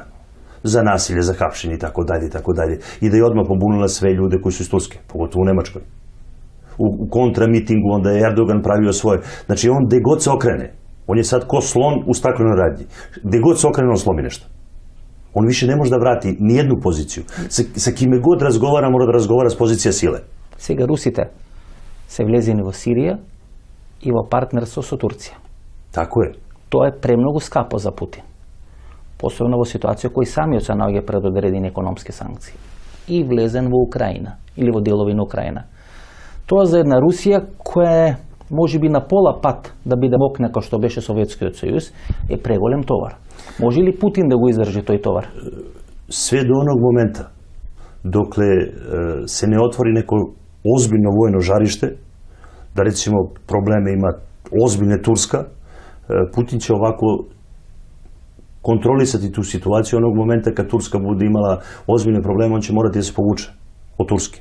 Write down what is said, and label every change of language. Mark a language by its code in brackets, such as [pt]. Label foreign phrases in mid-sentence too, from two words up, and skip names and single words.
[sr] Za nasilje, za hapšenje i tako dalje i tako dalje. I da je odmah pobunila sve ljude koji su iz Turske, pogotovo u Nemačkoj. U kontramitingu onda je Erdogan pravio svoje. Znači, on gde god se okrene, on je sad ko slon u staklenoj radnji. Gde god se okrene, on slomi nešto. On više ne može da vrati ni jednu poziciju. Sa kime god razgovara, mora da razgovara s pozicija sile. [mk] Сега русите се влезени во Сирија и во партнерство со Турција. [sr] Tako je. [mk] Тоа е премногу скапо за Путин. Посебно во ситуација кој самиот се наоѓа пред одредени економски санкции. И влезен во Украина, или во делови на Украина. Тоа за една Русија која е можеби на пола пат да биде мокна како што беше Советскиот сојуз, е преголем товар. Може ли Путин да го издржи тој товар? [sr] Sve do onog momenta dokle se ne otvori neko ozbiljno vojno žarište, da recimo probleme ima ozbiljne Turska, Putin će ovako kontrolisati tu situaciju. Onog momenta kad Turska bude imala ozbiljne probleme, on će morati da se povuče od Turske.